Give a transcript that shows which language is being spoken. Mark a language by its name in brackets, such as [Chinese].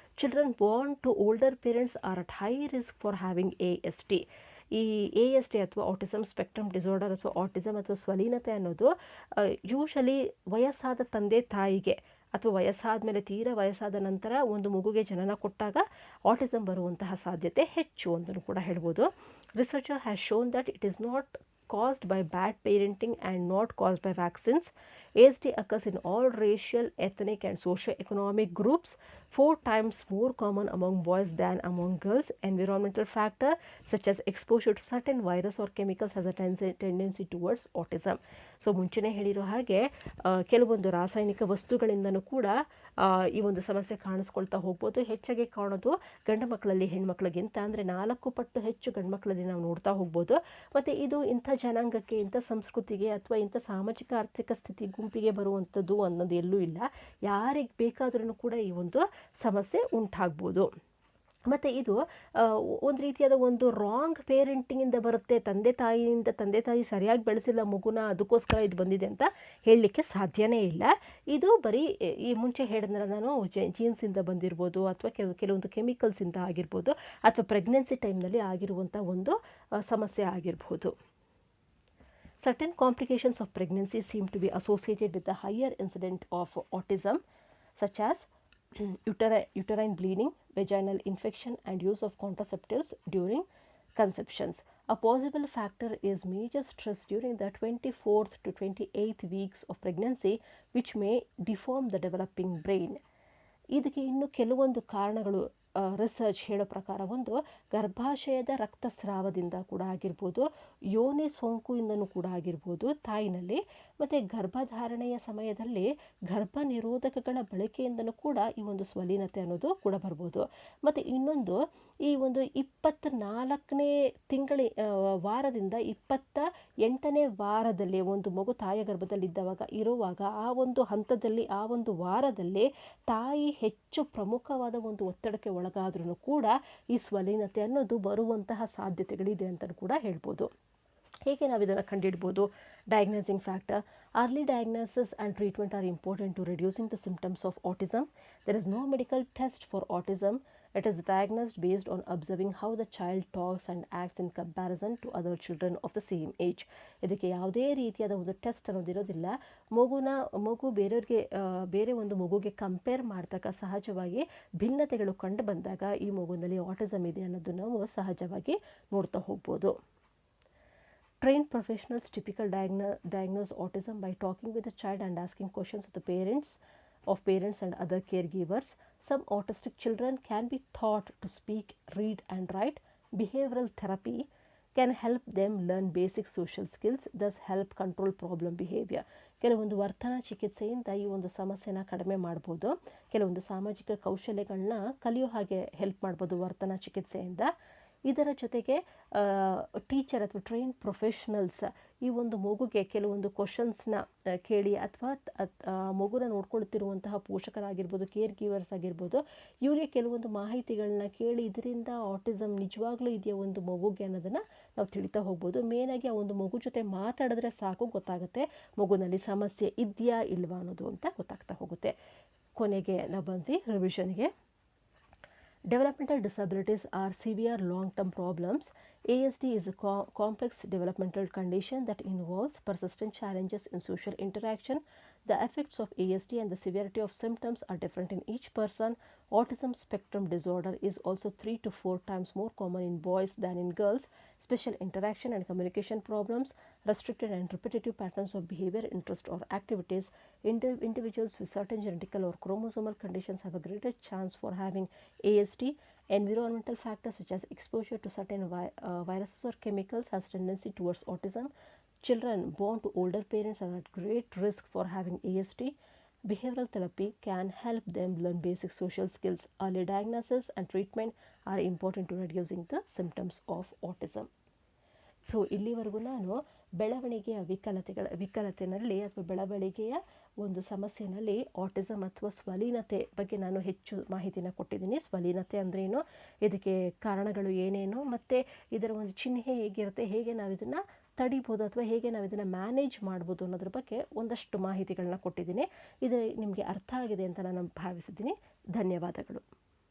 [English] Children born to older parents are at high risk for having ASD. [Kannada] ಈ ASD ಅಥವಾ autism spectrum disorder ಅಥವಾ autism ಅಥವಾ ಸ್ವಲೀನತೆ ಅನ್ನೋದು usually ವಯಸ್ಸಾದ ತಂದೆ ತಾಯಿಗೆ ಅಥವಾ ವಯಸ್ಸಾದ ಮೇಲೆ ತೀರಾ ವಯಸ್ಸಾದ ನಂತರ ಒಂದು ಮಗುಗೆ ಜನನ ಕೊಟ್ಟಾಗ ಆಟಿಸಮ್ ಬರುವಂತಹ ಸಾಧ್ಯತೆ ಹೆಚ್ಚು ಅಂತಲೂ ಕೂಡ ಹೇಳ್ಬೋದು. [English] Researcher has shown that it is not caused by bad parenting and not caused by vaccines. ASD occurs in all racial, ethnic and socio-economic groups, 4 times more common among boys than among girls. Environmental factor such as exposure to certain virus or chemicals has a tendency towards autism. [Kannada] So ಮುಂಚೆನೇ ಹೇಳಿರೋ ಹಾಗೆ ಕೆಲವೊಂದು ರಾಸಾಯನಿಕ ವಸ್ತುಗಳಿಂದನೂ ಕೂಡ ಈ ಒಂದು ಸಮಸ್ಯೆ ಕಾಣಿಸ್ಕೊಳ್ತಾ ಹೋಗ್ಬೋದು. ಹೆಚ್ಚಾಗಿ ಕಾಣೋದು ಗಂಡು ಮಕ್ಕಳಲ್ಲಿ ಹೆಣ್ಮಕ್ಳಿಗಿಂತ, ಅಂದರೆ 4 ಪಟ್ಟು ಹೆಚ್ಚು ಗಂಡು ಮಕ್ಕಳಲ್ಲಿ ನಾವು ನೋಡ್ತಾ ಹೋಗ್ಬೋದು. ಮತ್ತು ಇದು ಇಂಥ ಜನಾಂಗಕ್ಕೆ, ಇಂಥ ಸಂಸ್ಕೃತಿಗೆ ಅಥವಾ ಇಂಥ ಸಾಮಾಜಿಕ ಆರ್ಥಿಕ ಸ್ಥಿತಿ ಗುಂಪಿಗೆ ಬರುವಂಥದ್ದು ಅನ್ನೋದು ಎಲ್ಲೂ ಇಲ್ಲ. ಯಾರಿಗೆ ಬೇಕಾದ್ರೂ ಕೂಡ ಈ ಒಂದು ಸಮಸ್ಯೆ ಉಂಟಾಗ್ಬೋದು. ಮತ್ತು ಇದು ಒಂದು ರೀತಿಯಾದ ಒಂದು ರಾಂಗ್ ಪೇರೆಂಟಿಂಗಿಂದ ಬರುತ್ತೆ. ತಂದೆ ತಾಯಿ ಸರಿಯಾಗಿ ಬೆಳೆಸಿಲ್ಲ ಮಗುನ, ಅದಕ್ಕೋಸ್ಕರ ಇದು ಬಂದಿದೆ ಅಂತ ಹೇಳಲಿಕ್ಕೆ ಸಾಧ್ಯನೇ ಇಲ್ಲ. ಇದು ಬರೀ ಈ ಮುಂಚೆ ಹೇಳಿದ್ರೆ ನಾನು ಜೀನ್ಸಿಂದ ಬಂದಿರ್ಬೋದು, ಅಥವಾ ಕೆಲವೊಂದು ಕೆಮಿಕಲ್ಸಿಂದ ಆಗಿರ್ಬೋದು, ಅಥವಾ ಪ್ರೆಗ್ನೆನ್ಸಿ ಟೈಮ್ನಲ್ಲಿ ಆಗಿರುವಂಥ ಒಂದು ಸಮಸ್ಯೆ ಆಗಿರ್ಬೋದು. [English] Certain complications of pregnancy seem to be associated with the higher incidence of autism, such as uterine bleeding, vaginal infection and use of contraceptives during conceptions. A possible factor is major stress during the 24th to 28th weeks of pregnancy, which may deform the developing brain. [Kannada] ಇದಕ್ಕೆ ಇನ್ನು ಕೆಲವೊಂದು ಕಾರಣಗಳು research ಹೇಳೋ ಪ್ರಕಾರ, ಒಂದು ಗರ್ಭಾಶಯದ ರಕ್ತಸ್ರಾವದಿಂದ ಕೂಡ ಆಗಿರ್ಬೋದು, ಯೋನಿ ಸೋಂಕುಯಿಂದನೂ ಕೂಡ ಆಗಿರ್ಬೋದು ತಾಯಿನಲ್ಲಿ, ಮತ್ತು ಗರ್ಭಧಾರಣೆಯ ಸಮಯದಲ್ಲಿ ಗರ್ಭ ನಿರೋಧಕಗಳ ಬಳಕೆಯಿಂದನೂ ಕೂಡ ಈ ಒಂದು ಸ್ವಲೀನತೆ ಅನ್ನೋದು ಕೂಡ ಬರ್ಬೋದು. ಮತ್ತು ಇನ್ನೊಂದು, ಈ ಒಂದು 24ನೇ ವಾರದಿಂದ 28ನೇ ವಾರದಲ್ಲಿ ಒಂದು ಮಗು ತಾಯಿಯ ಇರುವಾಗ ಆ ಒಂದು ಹಂತದಲ್ಲಿ, ಆ ಒಂದು ವಾರದಲ್ಲಿ ತಾಯಿ ಹೆಚ್ಚು ಪ್ರಮುಖವಾದ ಒಂದು ಒತ್ತಡಕ್ಕೆ ಒಳಗಾದ್ರೂ ಕೂಡ ಈ ಸ್ವಲೀನತೆ ಅನ್ನೋದು ಬರುವಂತಹ ಸಾಧ್ಯತೆಗಳಿದೆ ಅಂತ ಕೂಡ ಹೇಳ್ಬೋದು. ಹೇಗೆ ನಾವು ಇದನ್ನು ಕಂಡುಹಿಡ್ಬೋದು? [English] Diagnosing factor. Early diagnosis and treatment are important to reducing the symptoms of autism. There is no medical test for autism. It is diagnosed based on observing how the child talks and acts in comparison to other children of the same age. [Kannada] ಇದಕ್ಕೆ ಯಾವುದೇ ರೀತಿಯಾದ ಒಂದು test ಅನ್ನೋದಿರೋದಿಲ್ಲ. ಮಗು ಬೇರೆ ಒಂದು ಮಗುಗೆ compare ಮಾಡಿದಾಗ ಸಹಜವಾಗಿ ಭಿನ್ನತೆಗಳು ಕಂಡು ಬಂದಾಗ ಈ ಮಗುವಿನಲ್ಲಿ ಆಟಿಸಮ್ ಇದೆ ಅನ್ನೋದನ್ನು ನಾವು ಸಹಜವಾಗಿ ನೋಡ್ತಾ ಹೋಗ್ಬೋದು. [English] Trained professionals typically diagnose autism by talking with the child and asking questions of parents and other caregivers. Some autistic children can be taught to speak, read and write. Behavioral therapy can help them learn basic social skills, thus help control problem behavior. [Kannada] ಕೆಲವೊಂದು ವರ್ತನಾ ಚಿಕಿತ್ಸೆಯಿಂದ ಈ ಒಂದು ಸಮಸ್ಯೆನ ಕಡಿಮೆ ಮಾಡ್ಬೋದು. ಕೆಲವೊಂದು ಸಾಮಾಜಿಕ ಕೌಶಲ್ಯಗಳನ್ನ ಕಲಿಯೋ ಹಾಗೆ ಹೆಲ್ಪ್ ಮಾಡ್ಬೋದು ವರ್ತನಾ ಚಿಕಿತ್ಸೆಯಿಂದ. ಇದರ ಜೊತೆಗೆ ಟೀಚರ್ ಅಥವಾ ಟ್ರೈನ್ ಪ್ರೊಫೆಷ್ನಲ್ಸ್ ಈ ಒಂದು ಮಗುಗೆ ಕೆಲವೊಂದು ಕ್ವಶನ್ಸ್ನ ಕೇಳಿ, ಅಥವಾ ಮಗುನ ನೋಡ್ಕೊಳ್ತಿರುವಂತಹ ಪೋಷಕರಾಗಿರ್ಬೋದು, ಕೇರ್ ಗಿವರ್ಸ್ ಆಗಿರ್ಬೋದು, ಇವರಿಗೆ ಕೆಲವೊಂದು ಮಾಹಿತಿಗಳನ್ನ ಕೇಳಿ ಇದರಿಂದ ಆಟಿಸಮ್ ನಿಜವಾಗ್ಲೂ ಇದೆಯಾ ಒಂದು ಮಗುಗೆ ಅನ್ನೋದನ್ನು ನಾವು ತಿಳಿತಾ ಹೋಗ್ಬೋದು. ಮೇನಾಗಿ ಆ ಒಂದು ಮಗು ಜೊತೆ ಮಾತಾಡಿದ್ರೆ ಸಾಕು ಗೊತ್ತಾಗುತ್ತೆ ಮಗುನಲ್ಲಿ ಸಮಸ್ಯೆ ಇದೆಯಾ ಇಲ್ವಾ ಅನ್ನೋದು ಅಂತ ಗೊತ್ತಾಗ್ತಾ ಹೋಗುತ್ತೆ. ಕೊನೆಗೆ ನಾವು ಬಂದ್ವಿ ರಿವಿಷನ್ಗೆ. [English] Developmental disabilities are severe long-term problems. ASD is a complex developmental condition that involves persistent challenges in social interaction. The effects of ASD and the severity of symptoms are different in each person. Autism spectrum disorder is also 3 to 4 times more common in boys than in girls. Special interaction and communication problems, restricted and repetitive patterns of behavior, interest, or activities. Individuals with certain genetical or chromosomal conditions have a greater chance for having ASD. Environmental factors such as exposure to certain viruses or chemicals has tendency towards autism. Children born to older parents are at great risk for having ASD. Behavioral therapy can help them learn basic social skills. Early diagnosis and treatment are important to reducing the symptoms of autism. [Kannada] So ಇಲ್ಲಿವರೆಗೂ ನಾನು ಬೆಳವಣಿಗೆಯ ವಿಕಲತೆಯಲ್ಲಿ ಅಥವಾ ಬೆಳವಣಿಗೆಯ ಒಂದು ಸಮಸ್ಯೆಯಲ್ಲಿ autism ಅಥವಾ ಸ್ವಲೀನತೆ ಬಗ್ಗೆ ನಾನು ಹೆಚ್ಚು ಮಾಹಿತಿನ ಕೊಟ್ಟಿದ್ದೀನಿ. ಸ್ವಲೀನತೆ ಅಂದ್ರೇನು, ಇದಕ್ಕೆ ಕಾರಣಗಳು ಏನೇನು, ಮತ್ತು ಇದರ ಒಂದು ಚಿಹ್ನೆ ಹೇಗಿರುತ್ತೆ, ಹೇಗೆ ನಾವು ಇದನ್ನು ತಡಿಬೋದು ಅಥವಾ ಹೇಗೆ ನಾವು ಇದನ್ನು ಮ್ಯಾನೇಜ್ ಮಾಡ್ಬೋದು ಅನ್ನೋದ್ರ ಬಗ್ಗೆ ಒಂದಷ್ಟು ಮಾಹಿತಿಗಳನ್ನ ಕೊಟ್ಟಿದ್ದೀನಿ. ಇದು ನಿಮಗೆ ಅರ್ಥ ಆಗಿದೆ ಅಂತ ನಾನು ಭಾವಿಸಿದ್ದೀನಿ. ಧನ್ಯವಾದಗಳು.